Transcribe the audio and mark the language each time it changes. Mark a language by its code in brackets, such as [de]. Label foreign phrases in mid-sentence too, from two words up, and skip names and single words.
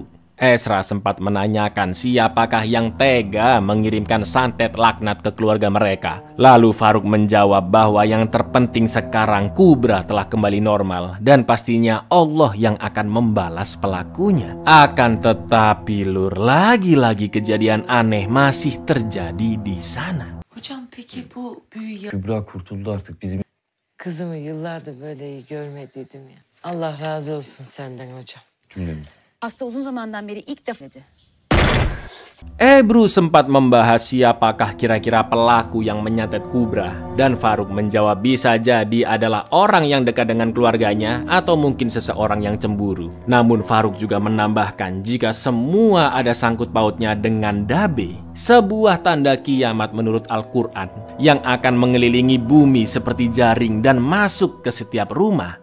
[id] Esra sempat menanyakan siapakah yang tega mengirimkan santet laknat ke keluarga mereka. Lalu Farouk menjawab bahwa yang terpenting sekarang Kubra telah kembali normal dan pastinya Allah yang akan membalas pelakunya. Akan tetapi Lur, lagi-lagi kejadian aneh masih terjadi di sana. [tr] Hocam peki bu büyü Kübra kurtuldu artık bizim. Kızımı yıllardır böyle iyi görmediydim ya. Allah razı olsun senden hocam. Cümlemiz. Hasta uzun zamandan beri ilk defa dedi. [id] Ebru sempat membahas siapakah kira-kira pelaku yang menyantet Kubra dan Farouk menjawab bisa jadi adalah orang yang dekat dengan keluarganya atau mungkin seseorang yang cemburu. Namun Farouk juga menambahkan jika semua ada sangkut pautnya dengan Dabe, sebuah tanda kiamat menurut Al-Quran yang akan mengelilingi bumi seperti jaring dan masuk ke setiap rumah.